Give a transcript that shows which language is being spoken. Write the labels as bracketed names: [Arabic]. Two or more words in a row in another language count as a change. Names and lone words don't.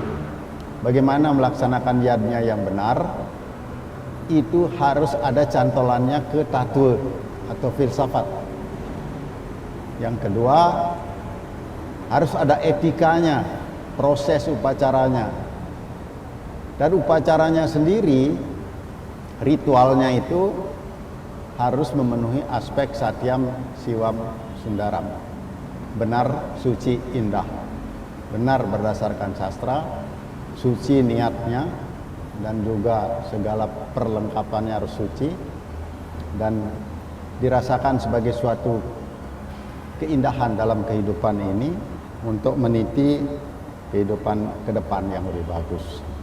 [Indonesian] Bagaimana melaksanakan yadnya yang benar, itu harus ada cantolannya ke tatwa atau filsafat. Yang kedua, harus ada etikanya, proses upacaranya. Dan upacaranya sendiri, ritualnya itu harus memenuhi aspek [Sanskrit] satyam, siwam, sundaram. [Indonesian] Benar, suci, indah. Benar berdasarkan sastra, suci niatnya, dan juga segala perlengkapannya harus suci, dan dirasakan sebagai suatu keindahan dalam kehidupan ini, untuk meniti kehidupan ke depan yang lebih bagus.